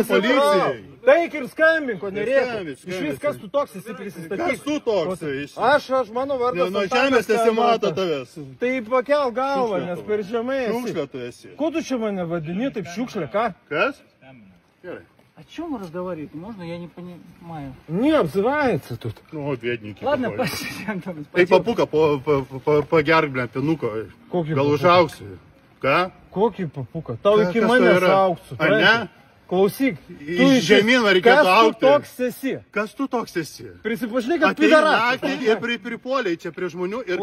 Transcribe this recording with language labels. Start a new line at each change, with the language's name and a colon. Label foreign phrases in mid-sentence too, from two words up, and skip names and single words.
Lithuanian: pasitrauk. policijai. Taik ir skambink, o nereikia. Skambink, Iš vis, kas tu toks esi prisistatyk. Kas tu toks? Aš, mano vardas. Nuo Antanas žemės nesimato Kalmantas. tavęs. Tai pakel galvą, nes per žemai esi. Šiukšlė tu esi. Ko tu čia mane vadini, taip šiukšlė, ką? Kas? Gerai.
Russian: О чем разговаривать? Можно? Я не понимаю. Не обзывается тут.
Lithuanian: Nu, dviedninkį.
Russian: Ладно, пошли, Антон.
Lithuanian: Tai papuka, pagerk, blėm, penuko. Kokį Gal papuką? užauksi. Ką? Kokį papuką? Tau iki Kas manęs tai yra? augsiu. Ar ne? Klausyk. Iš žemyn reikėtų augti. Kas tu toks esi? Kas tu toks esi? Prisipažinai, kad Atei pidaras. naktį ir pripuoliai čia prie žmonių ir